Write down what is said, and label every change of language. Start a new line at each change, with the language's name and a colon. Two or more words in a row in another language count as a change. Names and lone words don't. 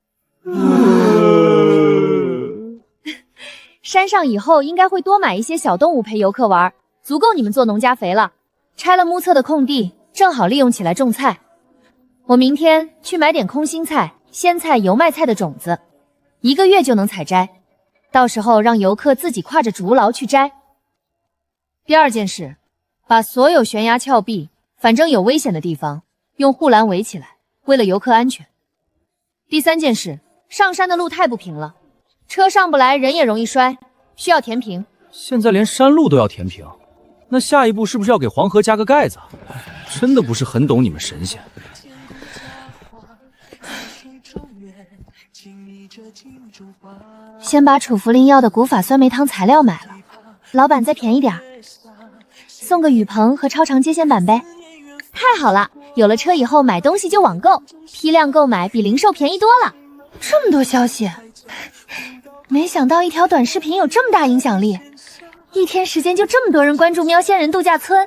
Chinese: 山上以後應該會多買一些小動物陪遊客玩，足夠你們做農家肥了。拆了目測的空地，正好利用起來種菜。我明天去買點空心菜、鮮菜、油麥菜的種子，1個月就能採摘，到時候讓遊客自己挎着竹簍去摘。第二件事，把所有懸崖峭壁，反正有危險的地方，用護欄圍起來，為了遊客安全。第三件事，上山的路太不平了，車上不來，人也容易摔，需要填平。現在連山路都要填平，那下一步是不是要給黃河加個蓋子？真的不是很懂你們神仙。先把楚茯苓藥的古法酸梅湯材料買了，老闆再便宜點，送個雨棚和超長接線板唄。太好了，有了車以後買東西就網購，批量購買比零售便宜多了。這麼多消息，沒想到一條短視頻有這麼大影響力，一天時間就這麼多人關注喵仙人度假村。